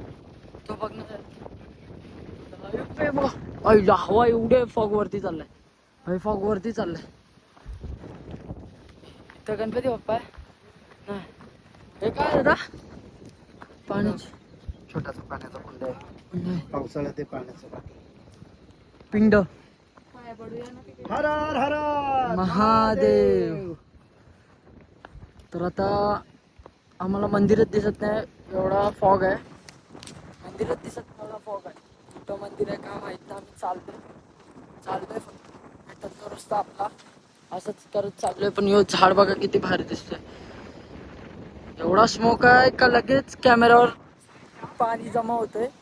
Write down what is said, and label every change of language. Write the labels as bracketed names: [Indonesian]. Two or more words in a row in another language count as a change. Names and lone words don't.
[Marathi] तो बघण्यासाठी बघा हवा एवढे फॉग वरती चाललाय. फॉग वरती चाललाय. इथं गणपती बाप्पा आहे. नाही हे काय दादा? पाण्याची छोटासा पाण्याचा कुंड आहे. नाही, पावसाळ्यात ते पाण्याचं पिंड. पाया पडूया ना तिथे. हर हर हर महादेव. तर आता आम्हाला मंदिरच दिसत नाही, एवढा फॉग आहे. मंदिरच दिसत नाही, एवढा फॉग आहे. कुठं मंदिर आहे का माहित नाही. आम्ही चाललोय फक्त. भेटत तो रस्ता आपला असंच करत चाललोय. पण यो झाड बघा किती भारी दिसतोय. एवढा स्मोक आहे का लगेच कॅमेऱ्यावर पाणी जमा होतोय.